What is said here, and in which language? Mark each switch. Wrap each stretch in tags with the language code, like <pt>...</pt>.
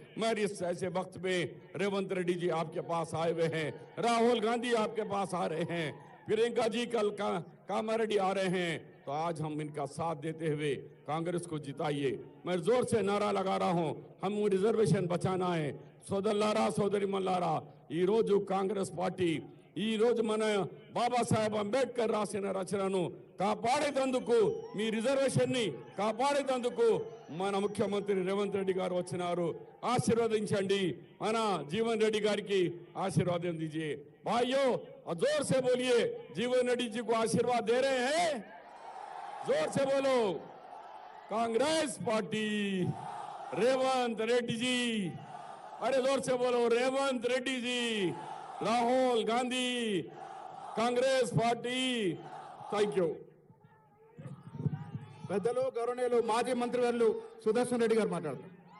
<hi>मैं इस ऐसे वक्त में रेवंत रेड्डी जी आपके पास आए हुए हैं, राहुल गांधी आपके पास आ रहे हैं, प्रियंका जी कल कामारेड्डी आ रहे हैं, तो आज हम इनका साथ देते हुए कांग्रेस को जिताइए। मैं जोर से नारा लगा रहा हूं, हम रिजर्वेशन बचाना है।</hi> <te>సోదరులారా సోదరిమల్లారా, ఈరోజు కాంగ్రెస్ పార్టీ ఈరోజు మన బాబాసాహెబ్ అంబేద్కర్ రాసిన రచనను కాపాడేందుకు, మీ రిజర్వేషన్ని కాపాడేందుకు మన ముఖ్యమంత్రి రేవంత్ రెడ్డి గారు వచ్చినారు. ఆశీర్వదించండి, మన జీవన్ రెడ్డి గారికి ఆశీర్వాదం</te> <hi>दीजिए। भाइयों जोर से बोलिए, जीवन रेड्डी जी को आशीर्वाद दे रहे हैं, जोर से बोलो। कांग्रेस पार्टी रेवंत रेड्डी जी, अरे जोर से बोलो, Revanth Reddy ji, Rahul Gandhi, Congress party.</hi> <en>Thank you.</en> <te>పెద్దలు గౌరవనీయులు మాజీ మంత్రివర్యులు సుదర్శన్ రెడ్డి గారు మాట్లాడతారు.</te>